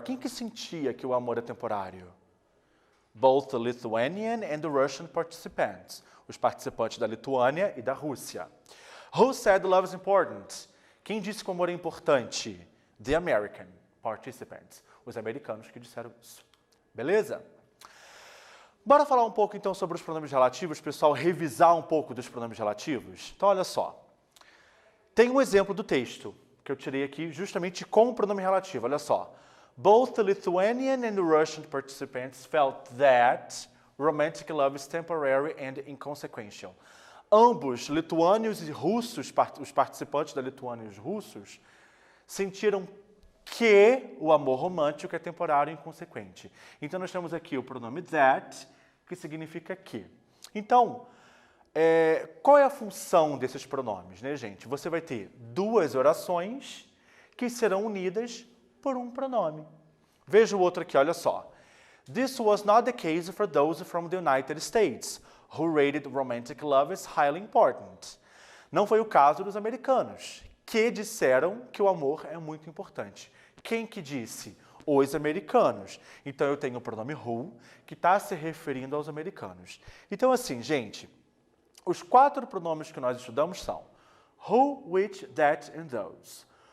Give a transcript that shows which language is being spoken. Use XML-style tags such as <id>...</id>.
<pt>Quem que sentia que o amor é temporário?</pt> <en>Both the Lithuanian and the Russian participants.</en> <pt>Os participantes da Lituânia e da Rússia.</pt> <en>Who said love is important?</en> <pt>Quem disse que o amor é importante?</pt> <en>The American participants.</en> <pt>Os americanos que disseram isso. Beleza? Bora falar um pouco então sobre os pronomes relativos, pessoal, revisar um pouco dos pronomes relativos? Então, olha só. Tem um exemplo do texto que eu tirei aqui justamente com o pronome relativo. Olha só.</pt> <en>Both the Lithuanian and the Russian participants felt that romantic love is temporary and inconsequential.</en> <pt>Ambos, lituânios e russos, os participantes da Lituânia e os russos, sentiram que o amor romântico é temporário e inconsequente. Então, nós temos aqui o pronome that, que significa que. Então, qual é a função desses pronomes, né, gente? Você vai ter duas orações que serão unidas por um pronome. Veja o outro aqui, olha só.</pt> <en>This was not the case for those from the United States, who rated romantic love as highly important.</en> <pt>Não foi o caso dos americanos, que disseram que o amor é muito importante. Quem que disse? Os americanos. Então, eu tenho o pronome who, que está se referindo aos americanos. Então, assim, gente, os 4 pronomes que nós estudamos são who, which, that and those.</pt>